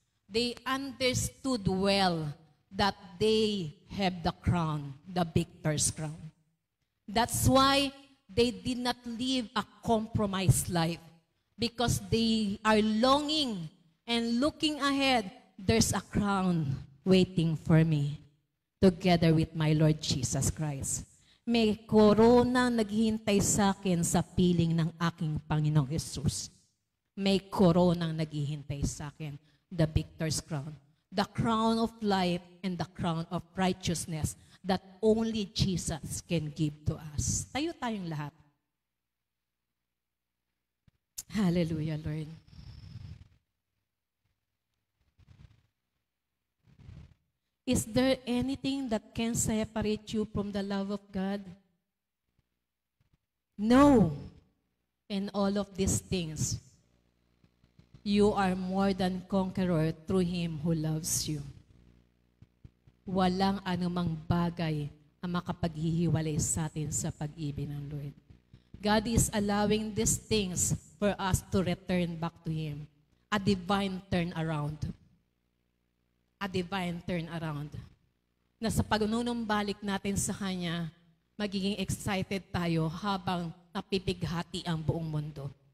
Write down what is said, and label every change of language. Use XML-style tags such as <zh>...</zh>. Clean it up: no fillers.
<en>They understood well that they have the crown, the victor's crown. That's why they did not live a compromised life because they are longing and looking ahead. There's a crown waiting for me together with my Lord Jesus Christ.</en> <tl>May korona naghihintay sa akin sa piling ng aking Panginoong Jesus. May koronang naghihintay sa akin,</tl> <en>the victor's crown. The crown of life and the crown of righteousness that only Jesus can give to us.</en> <tl>Tayo tayong lahat.</tl> <en>Hallelujah, Lord. Is there anything that can separate you from the love of God? No. In all of these things, you are more than conqueror through Him who loves you.</en> <tl>Walang anumang bagay ang makapaghihiwalay sa atin sa pag-ibig ng Lord.</tl> <en>God is allowing these things for us to return back to Him. A divine turnaround. A divine turnaround.</en> <tl>Na sa pagnunumbalik natin sa Kanya, magiging excited tayo habang napipighati ang buong mundo.</tl>